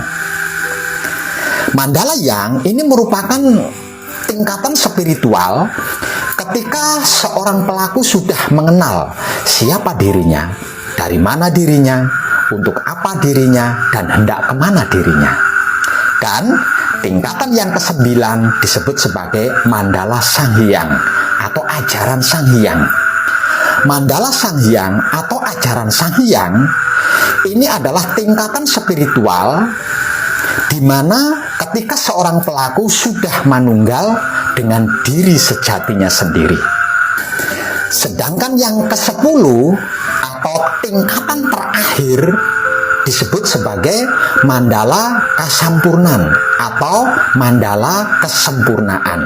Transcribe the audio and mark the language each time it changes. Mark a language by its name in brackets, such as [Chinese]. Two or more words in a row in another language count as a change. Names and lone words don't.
[Indonesian] Mandala Yang ini merupakan tingkatan spiritual ketika seorang pelaku sudah mengenal siapa dirinya, dari mana dirinya, untuk apa dirinya, dan hendak kemana dirinya. Dan tingkatan yang ke-9 disebut sebagai Mandala Sang Hyang atau ajaran Sang Hyang. Mandala Sang Hyang atau ajaran Sang Hyang ini adalah tingkatan spiritual di mana ketika seorang pelaku sudah manunggal dengan diri sejatinya sendiri. Sedangkan yang ke-10 atau tingkatan terakhir disebut sebagai Mandala Kasampurnan atau Mandala Kesempurnaan.